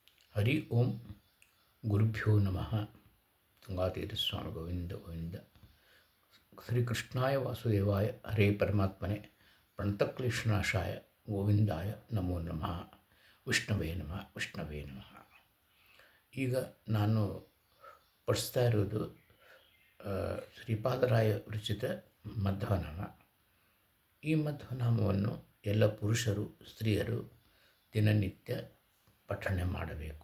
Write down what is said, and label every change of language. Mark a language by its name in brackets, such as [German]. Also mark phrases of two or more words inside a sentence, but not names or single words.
[Sanskrit] ಹರಿ ಓಂ ಗುರುಭ್ಯೋ ನಮಃ. ತುಂಗಾತೀರ್ಥ ಸ್ವಾಮಿ ಗೋವಿಂದ ಗೋವಿಂದ. ಶ್ರೀಕೃಷ್ಣಾಯ ವಾಸುದೇವಾಯ ಹರೇ ಪರಮಾತ್ಮನೆ ಪ್ರಣತಕ್ಲೇಶನಾಶಾಯ ಗೋವಿಂದಾಯ ನಮೋ ನಮಃ. ವಿಷ್ಣವೇ ನಮಃ, ವಿಷ್ಣವೇ ನಮಃ. [Kannada] ಈಗ ನಾನು ಪಡಿಸ್ತಾ ಇರೋದು ಶ್ರೀಪಾದರಾಯ ವಿರಚಿತ ಮಧ್ವನಾಮ. ಈ ಮಧ್ವನಾಮವನ್ನು ಎಲ್ಲ ಪುರುಷರು ಸ್ತ್ರೀಯರು ದಿನನಿತ್ಯ ಪಠಣೆ ಮಾಡಬೇಕು.